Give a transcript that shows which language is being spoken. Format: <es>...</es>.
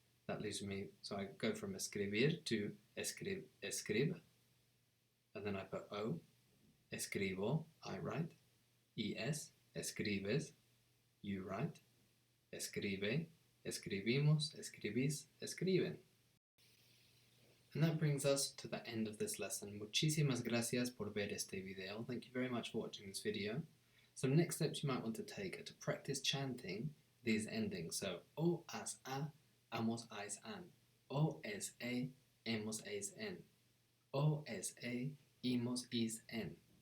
<en>That leaves me, so I go from escribir to escrib, and then I put O, escribo, I write, es, escribes, you write, escribe,</en> <es>escribimos, escribís, escriben.</es> <en>And that brings us to the end of this lesson.</en> <es>Muchísimas gracias por ver este video.</es> <en>Thank you very much for watching this video. Some next steps you might want to take are to practice chanting these endings. So, O, as, a, amos, ais, an. O, es, e, hemos, es, en. O, es, e, imos, is, en.</en>